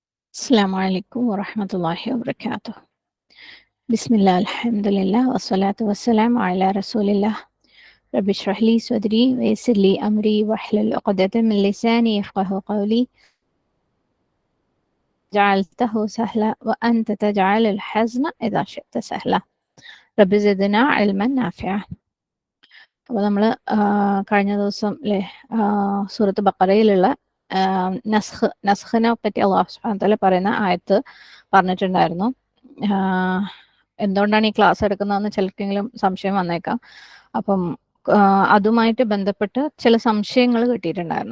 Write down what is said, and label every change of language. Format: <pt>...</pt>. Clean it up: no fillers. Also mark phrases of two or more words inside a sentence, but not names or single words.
<ar>السلام عليكم ورحمة الله وبركاته. بسم الله الحمد لله والصلاة والسلام على رسول الله. رب اشرح لي صدري ويسر لي أمري واحلل عقدة من لساني يفقه قولي. جعلته سهلا وأنت تجعل الحزن إذا شئت سهلا. رب زدنا علما نافعا.</ar> <ml>അപ്പോൾ നമ്മൾ കഴിഞ്ഞ ദിവസം അല്ലേ സൂറത്ത് ബഖറയിലുള്ള നസ്ഖിനെ പറ്റി അല്ലാഹു</ml> <ar>سبحانه وتعالى</ar> <ml>പറയുന്ന ആയത്ത് പറഞ്ഞിട്ടുണ്ടായിരുന്നു. എന്തുകൊണ്ടാണ് ഈ ക്ലാസ് എടുക്കുന്നതെന്ന് ചിലർക്കെങ്കിലും സംശയം വന്നേക്കാം. അപ്പം അതുമായിട്ട് ബന്ധപ്പെട്ട് ചില സംശയങ്ങൾ കിട്ടിയിട്ടുണ്ടായിരുന്നു.</ml>